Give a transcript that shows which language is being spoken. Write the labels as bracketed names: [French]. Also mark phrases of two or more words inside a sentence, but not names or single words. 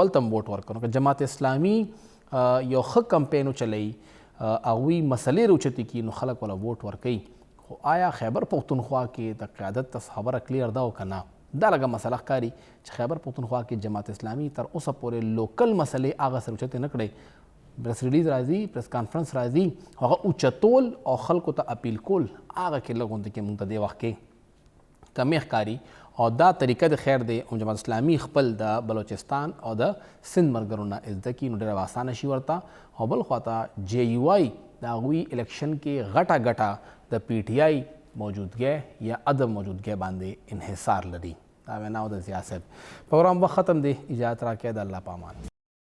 [Pashto] هلته هم ووټ ورکړو که جماعت اسلامي یو ښه کمپین وچلوي هغوی مسلې راوچتې کړي نو خلک وله ووټ ورکوي خو آیا خیبر پښتونخوا کې د قیادت ته خبره کلیر ده او که نه دا لږه مسله ښکاري چې خیبر پښتونخوا کې جماعت اسلامي تر اوسه پورې لوکل مسلې هغه سره اوچتې نه کړی [English] press release [Pashto] राځي [English] press conference [Pashto] راځي هغه اوچتول او خلکو ته اپیل کول هغه کې لږ کې موږ ته دې وخت کې کمی ښکاري او دا طریقه د خیر دی او جماعت اسلامي خپل د بلوچستان او د سند مرګرو نه زده کړي نو ډېره اسانه شي ورته او بل خواته جے یو آی د هغوی الیکشن کې غټه د پی ټی آی موجودګۍ یا عدم موجودګۍ باندې انحصار لري دا وینا د ضیاء صاحب پروګرام وخت ختم دی اجازت راکړئ د الله پامان